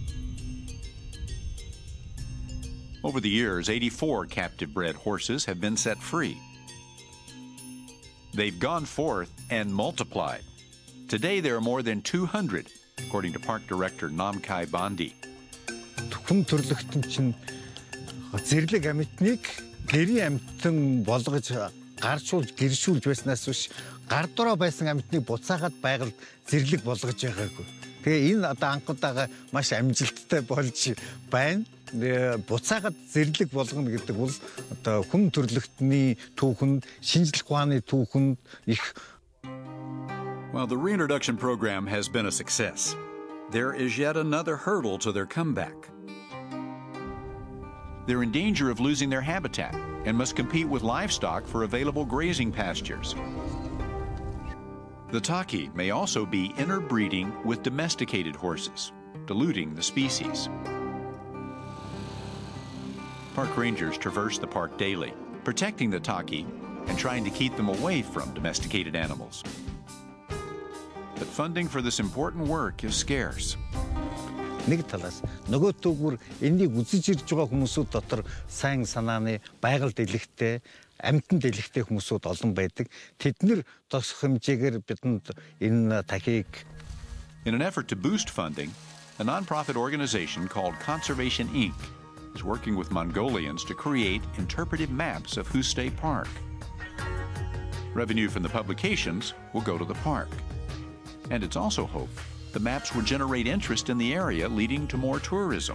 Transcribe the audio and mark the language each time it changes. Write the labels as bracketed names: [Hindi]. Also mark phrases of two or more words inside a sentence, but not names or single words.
[English] Over the years, 84 captive-bred horses have been set free. They've gone forth and multiplied. Today, there are more than 200, according to Park Director Namkhai Bandi. [Mongolian] Хүн төрлөختөн чинь зэрлэг амьтныг гэрийн амьтан болгож гаршуулж гэршүүлж байснаас биш гар дураа байсан амьтныг буцаагаад байгальд зэрлэг болгож байгаагүй. Тэгээ энэ одоо анхудаага маш амжилттай болж байна. Буцаагаад зэрлэг болгоно гэдэг бол одоо хүн төрлөختний түүхэнд шинжлэх ухааны түүхэнд их. [English] While the reintroduction program has been a success, there is yet another hurdle to their comeback. They're in danger of losing their habitat and must compete with livestock for available grazing pastures. The Taki may also be interbreeding with domesticated horses, diluting the species. Park rangers traverse the park daily, protecting the Taki and trying to keep them away from domesticated animals. But funding for this important work is scarce. [Mongolian] Нэг талаас нөгөө төгөр энийг үзэж ирж байгаа хүмүүсүүд дотор сайн санааны байгаль дэлгэхтэй, амьтан дэлгэхтэй хүмүүсүүд олон байдаг. Тэднэр тосох хэмжээгээр бидэнд энэ Такиг. [English] In an effort to boost funding, a nonprofit organization called Conservation Inc. is working with Mongolians to create interpretive maps of Hustay Park. Revenue from the publications will go to the park. And it's also hoped the maps will generate interest in the area, leading to more tourism.